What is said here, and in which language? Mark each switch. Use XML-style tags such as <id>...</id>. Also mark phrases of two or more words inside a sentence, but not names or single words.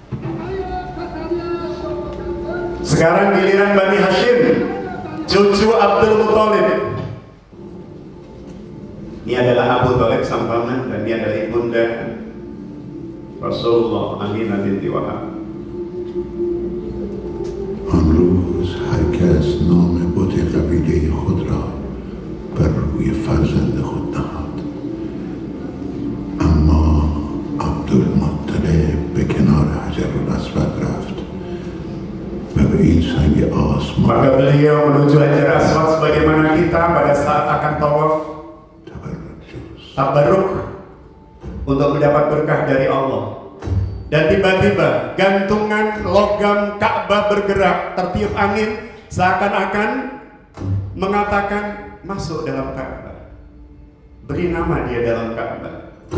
<id>Sekarang giliran Bani Hashim, cucu Abdul Muthalib. Ini adalah Abu Thalib sang paman, dan ini adalah ibunda Rasulullah Aminah binti Wahab.</id> <fa>امروز هر کس نام بت قبیله خود را بر روی فرزند خود نهاد، اما عبدالمطلب به کنار حجر الاسود رفت و به این سنگ آسمان.</fa> <id>Maka beliau menuju Hajar Aswad sebagaimana kita pada saat akan tawaf tabarruk untuk mendapat berkah dari Allah. Dan tiba-tiba gantungan logam Ka'bah bergerak, tertiup angin, seakan-akan mengatakan masuk dalam Ka'bah, beri nama dia dalam Ka'bah.</id>